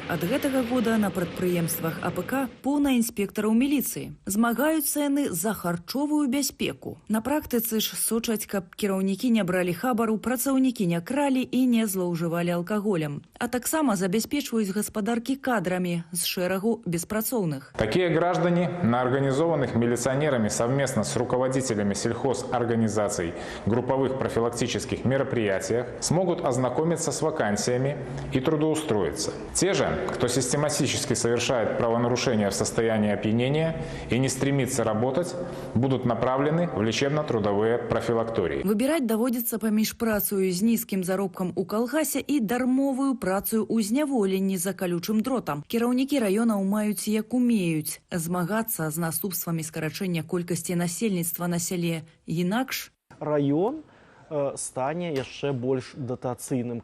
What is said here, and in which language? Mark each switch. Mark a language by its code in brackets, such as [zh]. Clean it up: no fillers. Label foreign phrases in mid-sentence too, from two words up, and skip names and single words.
[be] Ад гэтага года на прадпрыемствах АПК поўна інспектараў міліцыі. Змагаюцца яны за харчовую бяспеку. На практыцы ж сочаць, каб кіраўнікі не бралі хабару, працаўнікі не кралі і не злоўжывалі алкаголем. А таксама забяспечваюць гаспадаркі кадрамі з шэрагу беспрацоўных. [ru] Такие граждане на организованных милиционерами совместно с руководителями сельхозорганизаций групповых профилактических мероприятиях смогут ознакомиться с вакансиями и трудоустроиться. Те же, кто систематически совершает правонарушения в состоянии опьянения и не стремится работать, будут направлены в лечебно-трудовые профилактории. [be] Выбирать доводится паміж працою з нізкім заробкам у калгасе і дармовую працаю ў зняволенні за калючым дротам. Кіраўнікі раёнаў маюць як умеюць змагацца з наступствамі скарачэння колькасці насельніцтва на сяле. Інакш раён стане яшчэ больш датацыйным.